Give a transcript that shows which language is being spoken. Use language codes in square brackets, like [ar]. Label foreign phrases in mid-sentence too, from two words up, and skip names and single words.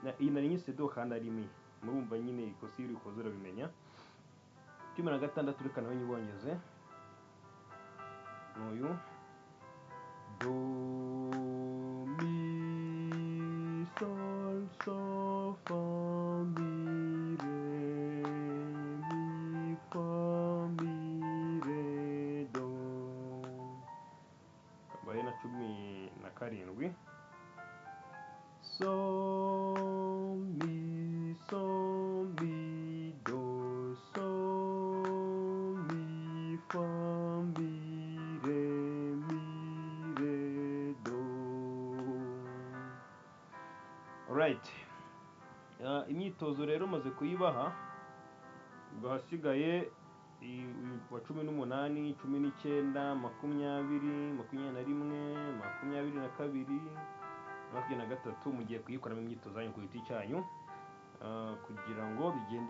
[rw] nari nyise do kandi ari mi, murumva nyine ikosa iyo urikoze urabimenya. 16 reka nawe nyibongeze n'uyu do mi sol fa mi re mi fa mi re do, kabaye na 17 so mi do so mi fa mi re do. Alright, imyitozo rero maze kuyibaha, ubwo hasigaye wa 18, 19, 20, 21, 22, 23 mugiye kuyikoramo imyitozo yanyu ku giti cyanyu, kugira ngo bigende.